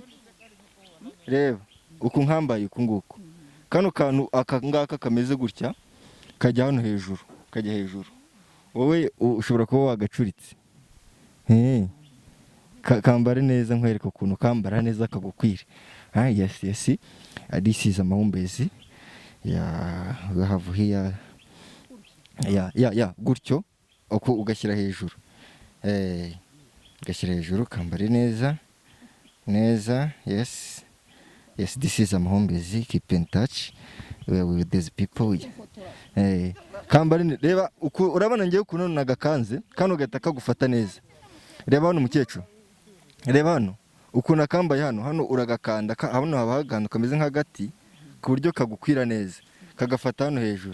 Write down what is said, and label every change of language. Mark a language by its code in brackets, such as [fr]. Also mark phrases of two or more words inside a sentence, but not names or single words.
[rw] Reba uku nkambaye uku nguko. Kano kantu akangaka kameze gutya kajya hano hejuru, kajya hejuru. Wowe ushobora kuba wagacuritse. Kambare neza nkwereka ukuntu kambara neza kagukwire. [en] Yes. This is amahumbezi. We have here. [rw] Gutyo uko ugashyira hejuru. Ugashyira hejuru kambare neza. [en] Yes, this is amahumbezi. Keep in touch with these people. [rw] Kambare reba uko urabona ngiye ukuntu nagakanze kano gata kagufata neza. Reba hano mukecuru. Reba hano ukuntu akambaye hano uragakanda hano haba haganda kameze nk'agati ku buryo kagukwira neza kagafata hano hejuru.